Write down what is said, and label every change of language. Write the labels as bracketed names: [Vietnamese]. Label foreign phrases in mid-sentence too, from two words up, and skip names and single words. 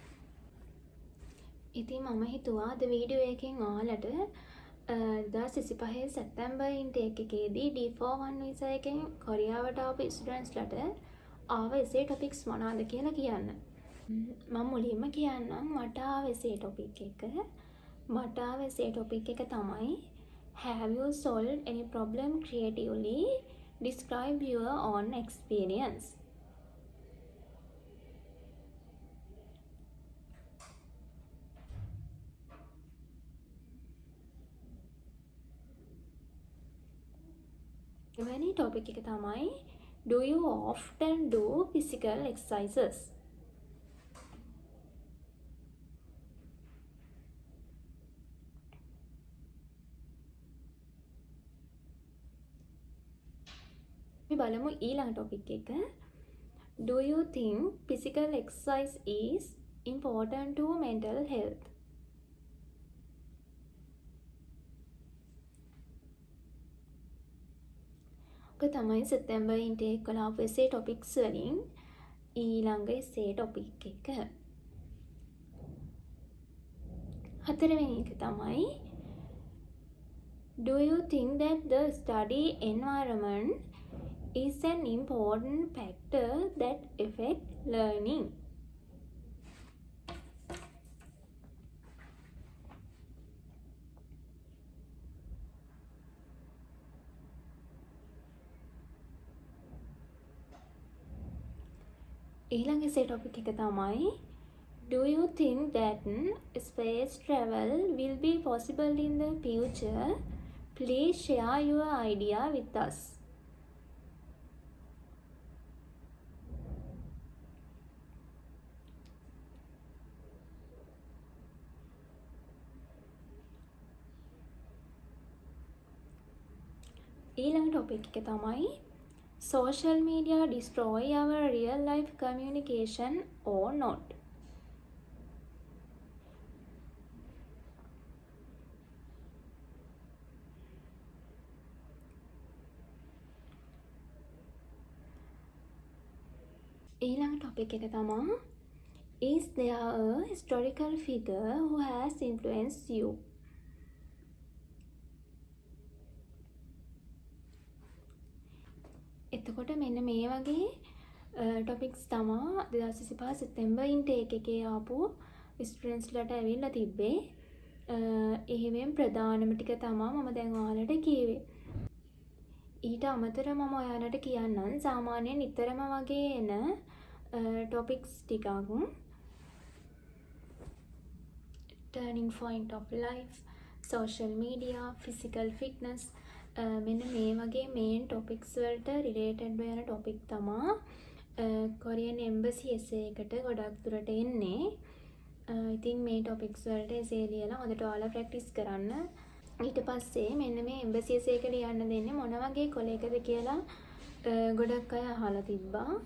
[Sinhala] ඉතින් මම හිතුවා අද වීඩියෝ එකෙන් ඔයාලට 2025 සැප්තැම්බර් intake එකේදී D41 visa එකෙන් කොරියාවට ආපු ස්ටුඩන්ට්ස්ලාට ආව [English] essay topics [Sinhala] මොනවාද කියලා කියන්න. මම මුලින්ම කියන්නම් මට ආව [English] essay topic [Sinhala] එක. මට ආව [English] essay topic [Sinhala] එක තමයි [English] Have you solved any problem creatively? Describe your own experience. එවැනි topic [Sinhala] එක තමයි [English] Do you often do physical exercises? [Sinhala] අපි බලමු ඊළඟ topic එක. [English] Do you think physical exercise is important to mental health? [Sinhala] තමයි සැප්තැම්බර් intake වල ආපු [English] essay topics [Sinhala] වලින් ඊළඟ [English] essay topic [Sinhala] එක. හතරවෙනි එක තමයි [English] Do you think that the study environment is an important factor that affect learning? ඊළඟ essay topic [Sinhala] එක තමයි [English] Do you think that space travel will be possible in the future? Please share your idea with us. ඊළඟ topic [Sinhala] එක තමයි [English] Social media destroy our real life communication or not? ඊළඟ topic [Sinhala] එක තමයි [English] Is there a historical figure who has influenced you? [Sinhala] එතකොට මෙන්න මේ වගේ ටොපික්ස් තමා 2025 සැප්තැම්බර් intake එකේ ආපු ස්ටුඩන්ට්ස්ලාට ඇවිල්ලා තිබ්බේ. එහෙමෙන් ප්‍රධානම ටික තමා මම දැන් ඔයාලට කිව්වේ. ඊට අමතරව මම ඔයාලට කියන්නම් සාමාන්‍යයෙන් නිතරම වගේ එන ටොපික්ස් ටිකක්. [English] Turning point of life, social media, physical fitness [Sinhala] මෙන්න මේ වගේ [English] main topics [Sinhala] වලට රිලේටඩ් වෙන ටොපික් තමා [English] Korean embassy essay [Sinhala] එකට ගොඩක් දුරට එන්නේ. ඉතින් මේ ටොපික්ස් වලට essay ලියලා හොඳට ඔයාලා ප්‍රැක්ටිස් කරන්න. ඊට පස්සේ මෙන්න මේ [English] embassy essay [Sinhala] එක ලියන්න දෙන්නේ මොන වගේ කොලයකද කියලා ගොඩක් අය අහලා තිබ්බා.